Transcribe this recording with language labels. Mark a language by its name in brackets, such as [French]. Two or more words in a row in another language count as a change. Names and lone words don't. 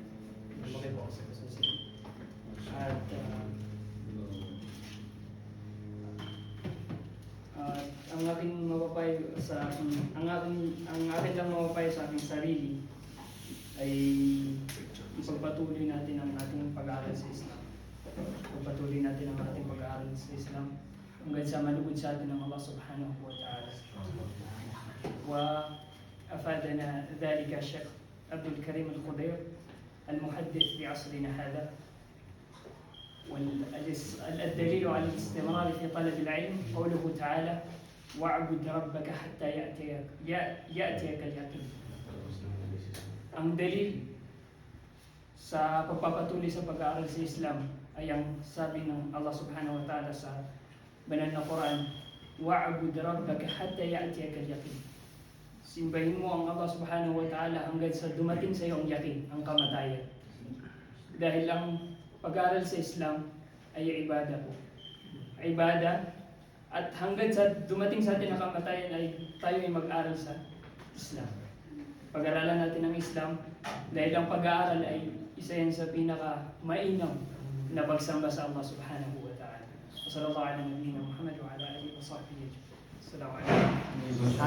[Filipino] Lumaki po ako sa Quezon City. At ang aking mapapayo sa ang akin lang mapapayo sa aking sarili ay ipagpatuloy natin ang ating pag-aaral sa Islam. Ipagpatuloy natin ang ating pag-aaral sa Islam hanggang sa malugod sa atin ng [Arabic] الله سبحانه وتعالى. وأفادنا ذلك الشيخ عبد الكريم الخضير المحدث في عصرنا هذا. والدليل على الاستمرار في طلب العلم قوله تعالى: واعبد ربك حتى يأتيك اليقين. [Filipino] Ang dalil sa pagpapatuloy sa pag-aaral sa Islam ay ang sabi ng [Arabic] الله سبحانه وتعالى [Filipino] sa banal na Quran: [Arabic] واعبد ربك حتى يأتيك اليقين. [Filipino] Simbahin mo ang [Arabic] الله سبحانه وتعالى [Filipino] hanggang sa dumating sa iyo ang yakin, ang kamatayan. Dahil ang pag-aaral sa Islam ay ibada po. Ibada, at hanggang sa dumating sa atin ang kamatayan ay tayo ay mag-aaral sa Islam. Pag-aralan natin ang Islam dahil ang pag-aaral ay isa yan sa pinaka-mainam na pagsamba sa [Arabic] الله سبحانه وتعالى. صلى الله عليه وسلم محمد وعلى آله وصحبه. السلام عليكم.